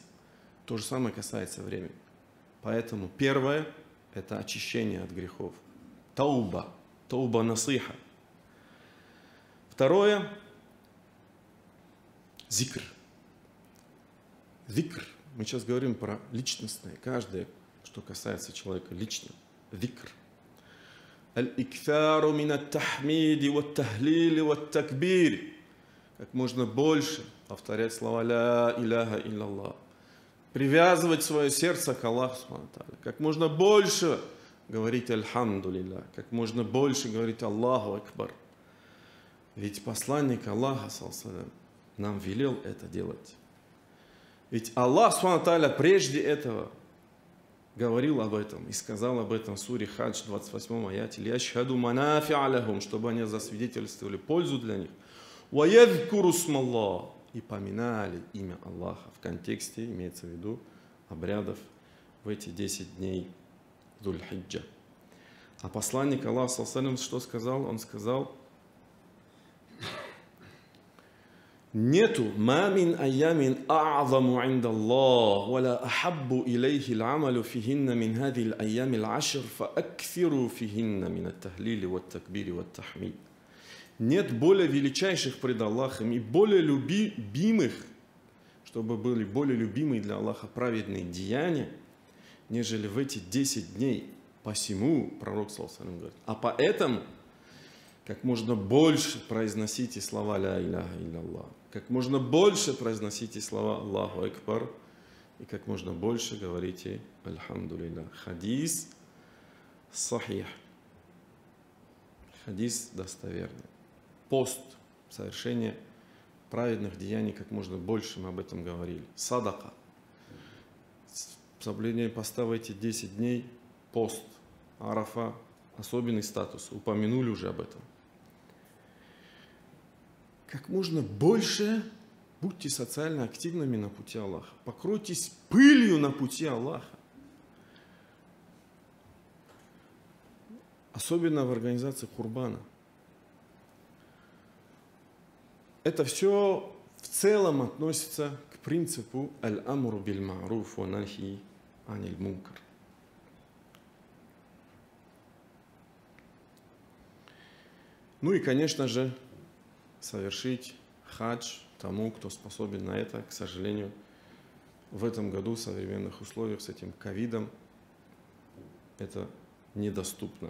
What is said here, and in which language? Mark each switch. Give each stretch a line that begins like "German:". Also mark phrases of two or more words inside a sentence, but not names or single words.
Russian: То же самое касается времени. Поэтому первое – это очищение от грехов.
Arabic: توبة نصوحة.
Russian: Второе – зикр. Зикр. Мы сейчас говорим про личностное, каждое, что касается человека лично. Зикр.
Arabic: الإكثار من التحميد والتهليل والتكبير.
Russian: Как можно больше повторять слова
Arabic: «لا إله إلا الله».
Russian: Привязывать свое сердце к Аллаху. Как можно больше говорить «Альхамдулилля». Как можно больше говорить
Arabic: «الله أكبر».
Russian: Ведь посланник Аллаха нам велел это делать. Ведь Аллах прежде этого говорил об этом и сказал об этом в суре Хадж, 28 аяте,
Arabic: «ليشهدوا منافع لهم»,
Russian: чтобы они засвидетельствовали пользу для них.
Arabic: «ويذكروا اسم الله»,
Russian: и поминали имя Аллаха. В контексте имеется в виду обрядов в эти 10 дней Зуль-Хиджа. А посланник Аллаха,
Arabic: صلى الله عليه وسلم,
Russian: что сказал? Он сказал: нету
Arabic: ما من أيام أعظم عند الله، ولا أحب إليه العمل فيهن من هذه الأيام العشر، فأكثروا فيهن من التهليل والتكبير والتحميد.
Russian: Нет более величайших пред Аллахом и более любимых, чтобы были более любимые для Аллаха праведные деяния, нежели в эти 10 дней. Посему пророк
Arabic: صلى الله عليه وسلم
Russian: говорит: а поэтому как можно больше произносите слова
Arabic: لا إله إلا الله,
Russian: как можно больше произносите слова
Arabic: الله أكبر,
Russian: и как можно больше говорите Альхамдулиллах.
Arabic: حديث صحيح,
Russian: хадис достоверный. Пост, совершение праведных деяний, как можно больше, мы об этом говорили. Садака, соблюдение поста в эти 10 дней, пост, Арафа, особенный статус, упомянули уже об этом. Как можно больше будьте социально активными на пути Аллаха, покройтесь пылью на пути Аллаха. Особенно в организации Курбана. Это все в целом относится к принципу
Arabic: الأمر بالمعروف والنهي عن المنكر.
Russian: Ну и, конечно же, совершить хадж тому, кто способен на это. К сожалению, в этом году в современных условиях с этим ковидом это недоступно.